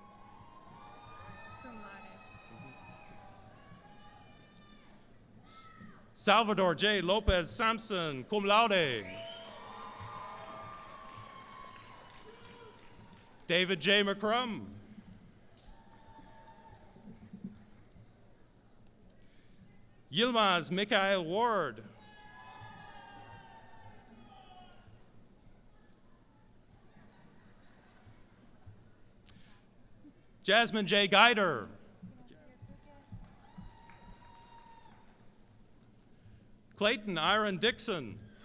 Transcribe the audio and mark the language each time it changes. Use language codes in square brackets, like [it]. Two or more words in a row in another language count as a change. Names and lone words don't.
[en] Salvador J. Lopez Sampson, [la] cum laude. [en] David J. McCrum. Yilmaz Mikhail Ward. Jasmine J. Guider. Clayton Iron Dixon.